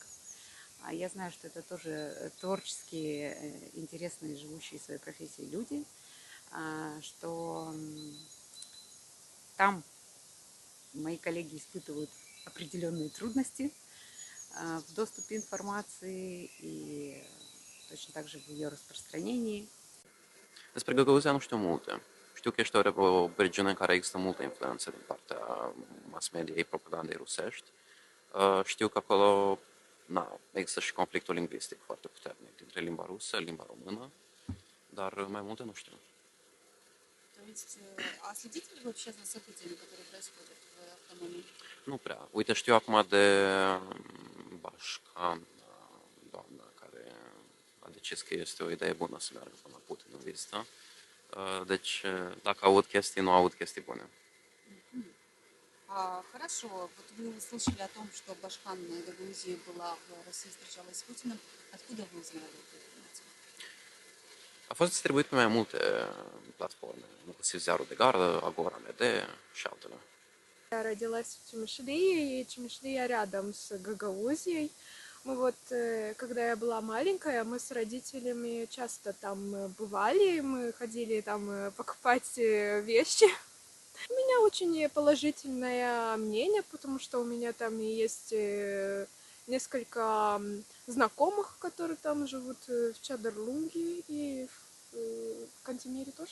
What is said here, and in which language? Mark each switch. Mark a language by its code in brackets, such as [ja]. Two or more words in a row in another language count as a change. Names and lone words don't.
[ru] Я знаю, что это тоже творческие, интересные, живущие своей профессией люди, что там мои коллеги испытывают определенные трудности в доступе информации и точно так же в ее распространенii. [ro] Despre Găgăuzia nu știu multe. Știu că este o regiune în care există multă influență din partea mass mediei, propagandei rusești. Știu că acolo există și conflictul lingvistic foarte puternic dintre limba rusă, limba română, dar mai multe nu știu. [ru] То есть, а следите ли вы вообще за событиями, которые происходят в автономии? [ro] Nu prea. Uite, știu acum de Bașcan, doamna care a decis că este o idee bună să meargă până la Putin în vizită. Deci, dacă aud chestii, nu aud chestii bune. [ru] Хорошо, вот вы услышали о том, что Башхан в Гагаузии была в России, встречалась с Путиным. Откуда вы узнали эту информацию? [ro] A fost distribuit pe mai multe platforme, inclusiv Ziarul de Gardă, Agora MD și altele. [ru] Я родилась в Чемишлии, и Чемишлия рядом с Гагаузией. Мы вот, когда я была маленькая, мы с родителями часто там бывали, мы ходили там покупать вещи. У меня очень положительное мнение, потому что у меня там есть несколько знакомых, которые там живут в Чандерлунге и в Кантемире тоже.